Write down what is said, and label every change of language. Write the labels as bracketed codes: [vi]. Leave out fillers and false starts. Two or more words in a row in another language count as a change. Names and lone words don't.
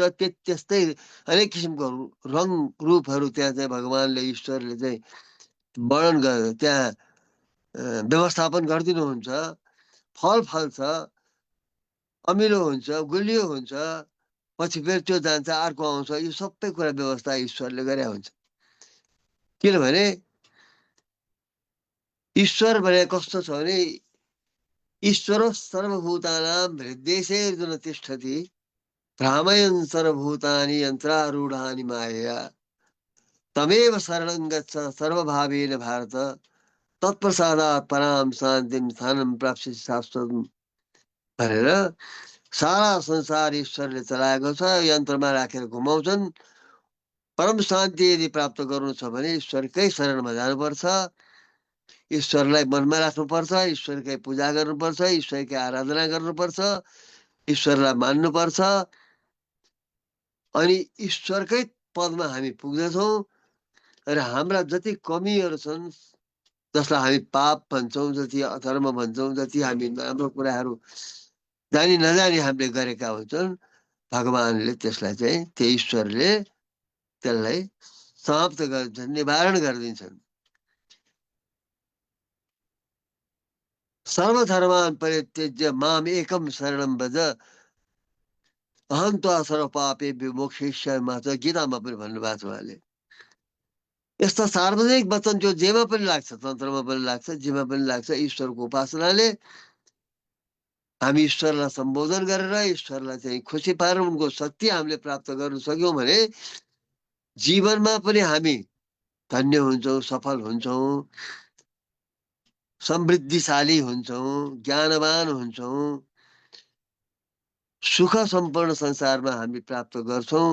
[ne] त्यस्तै अनेक किसिमको रङ रूपहरू त्यहाँ चाहिँ भगवान्ले, ईश्वरले चाहिँ वर्णन गरेर त्यहाँ व्यवस्थापन गरिदिनुहुन्छ। फल फल्छ, अमिलो हुन्छ, गुलियो हुन्छ, पछि फेरि त्यो जान्छ, अर्को आउँछ। यो सबै कुरा व्यवस्था ईश्वरले गरे हुन्छ। किनभने ईश्वर भने कस्तो छ भने ईश्वर [sa] सर्वभूतानां हृदयेर्जुन तिष्ठति भ्रामयन् सर्वभूतानि यन्त्रारूढानि मायया तमेव शरणं गच्छ सर्वभावेन भारत तत्प्रसादात् परां शान्तिं स्थानं प्राप्स्यसि शाश्वतम् [ne] भनेर सारा संसार ईश्वरले चलाएको छ। यन्त्रमा राखेर घुमाउँछन्। परम शान्ति यदि प्राप्त गर्नु छ भने ईश्वरकै शरणमा जानुपर्छ, ईश्वरलाई मनमा राख्नुपर्छ, ईश्वरकै पूजा गर्नुपर्छ, ईश्वरकै आराधना गर्नुपर्छ, ईश्वरलाई मान्नुपर्छ। अनि ईश्वरकै पदमा हामी पुग्दछौँ। र हाम्रा जति कमीहरू छन्, जसलाई हामी पाप भन्छौँ, जति अधर्म भन्छौँ, जति हामी नराम्रो कुराहरू जानी नजानी हामीले गरेका हुन्छन्, भगवानले त्यसलाई चाहिँ त्यो ईश्वरले त्यसलाई समाप्त गरिदिन्छन्, निवारण गरिदिन्छन्। [sa] सर्वधर्मान् परित्यज्य माम एकम शरणं भज अहं त्वा सर्वपापेभ्यो मोक्षयिष्यामि मा [ne] गीतामा पनि भन्नुभएको छ उहाँले। यस्ता सार्वजनिक वचन जो जेमा पनि लाग्छ, तन्त्रमा पनि लाग्छ, जेमा पनि लाग्छ, ईश्वरको उपासनाले हामी ईश्वरलाई सम्बोधन गरेर ईश्वरलाई चाहिँ खुसी पारेर उनको शक्ति हामीले प्राप्त गर्न सक्यौँ भने जीवनमा पनि हामी धन्य हुन्छौँ, सफल हुन्छौँ, समृद्धिशाली हुन्छौँ, ज्ञानवान हुन्छौँ, सुख सम्पन्न संसारमा हामी प्राप्त गर्छौँ।